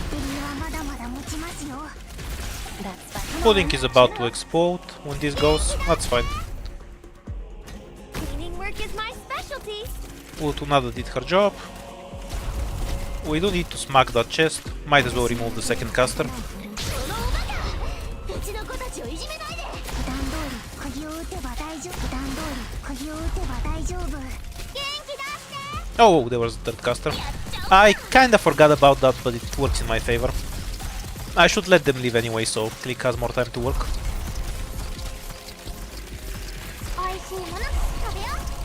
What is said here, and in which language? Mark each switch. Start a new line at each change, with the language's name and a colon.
Japanese: エリアはまだまだ持ちますよ。
English: That's fine. Pudding is about to explode when this goes. That's fine. Cleaning work is my specialty. Utunada did her job. We do need to smack that chest. Might as well remove the second caster.
Japanese: そのおバカ。うちの子たちをいじめないで。普段通り釘を打てば大丈夫。普段通り釘を打てば大丈夫。元気出して。
English: Oh, there was a third caster. I kinda forgot about that, but it works in my favor. I should let them leave anyway, so Click has more time to work.
Japanese: 美味しいもの食べよう。